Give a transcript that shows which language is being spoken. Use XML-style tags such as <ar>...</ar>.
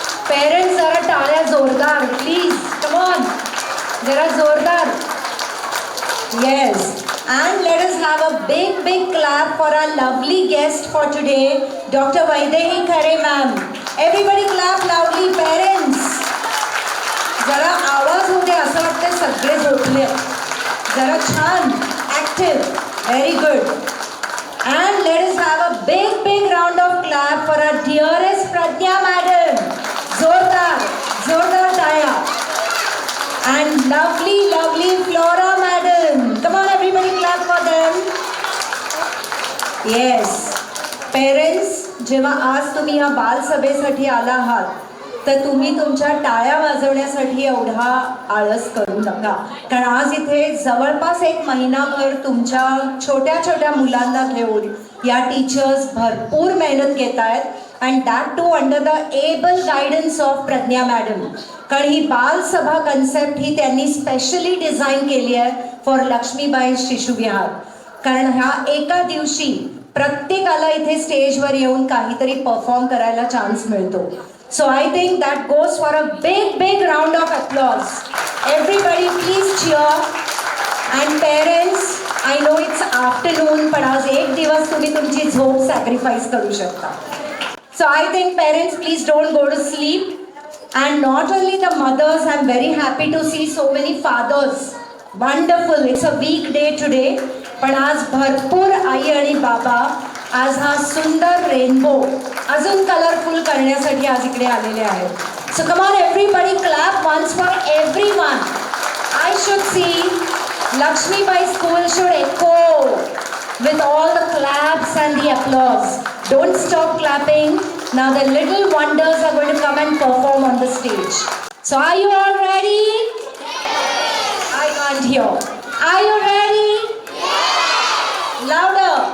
<mr>Parents, zara taaliya zordar,</mr> <en>please, come on.</en> <mr>Zara zordar.</mr> <en>Yes, and let us have a big clap for our lovely guest for today, Dr. Vaidehi Khare ma'am. Everybody clap loudly, parents.</en> <mr>Zara आवाज होते असं वाटतं सगळे झोपले. Zara छान,</mr> <en>active, very good. And let us have a big round of clap for our dearest Pradnya madam. Zordar Taya. And lovely Flora madam. Come on everybody, clap for them. Yes.</en> <mr>Parents, जेव्हा आज तुम्ही या बालसभेसाठी आला आहात तर तुम्ही तुमच्या टाळ्या वाजवण्यासाठी एवढा आळस करू नका, कारण आज इथे जवळपास एक महिनाभर तुमच्या छोट्या मुलांना घेऊन या टीचर्स भरपूर मेहनत घेत आहेत</mr> <en>And that too under the able guidance of Pragya madam.</en> <mr>कारण ही बालसभा कन्सेप्ट ही त्यांनी स्पेशली डिझाईन केली आहे फॉर लक्ष्मीबाई शिशुविहार. कारण ह्या एका दिवशी प्रत्येकाला इथे स्टेजवर येऊन काहीतरी परफॉर्म करायला चान्स मिळतो.</mr> <en>So I think that goes for a big round of applause. Everybody please cheer. And parents, I know it's afternoon,</en> <mr>पण आज एक दिवस तुम्ही तुमची झोप सॅक्रिफाईस करू शकता.</mr> <en>So I think parents, please don't go to sleep. And not only the mothers, I'm very happy to see so many fathers. Wonderful. It's a weekday today.</en> <mr>पण आज भरपूर आई आणि बाबा आज हा सुंदर रेनबो अजून कलरफुल करण्यासाठी आज इकडे आलेले आहेत.</mr> <en>So come on everybody, clap once for everyone. I should see Lakshmibai School should echo with all the claps and the applause. Don't stop clapping. Now the little wonders are going to come and perform on the stage. So are you all ready? I can't hear. Are you ready? Louder.</en>